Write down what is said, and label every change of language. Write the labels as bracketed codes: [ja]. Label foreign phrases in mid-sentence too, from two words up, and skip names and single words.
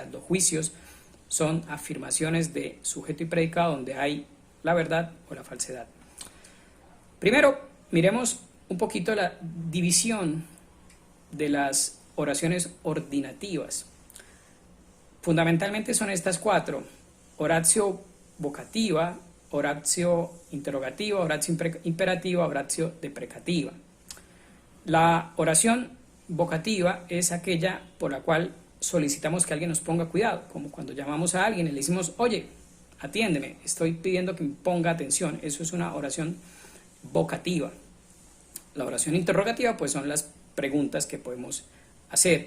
[es] Los juicios son afirmaciones de sujeto y predicado donde hay la verdad o la falsedad. Primero, miremos un poquito la división de las oraciones ordinativas. Fundamentalmente son estas 4: [la] oratio vocativa, oratio interrogativa, oratio imperativa, oratio deprecativa. [es] La oración vocativa es aquella por la cual solicitamos que alguien nos ponga cuidado, como cuando llamamos a alguien y le decimos: oye, atiéndeme, estoy pidiendo que me ponga atención. Eso es una oración vocativa. La oración interrogativa pues son las preguntas que podemos hacer.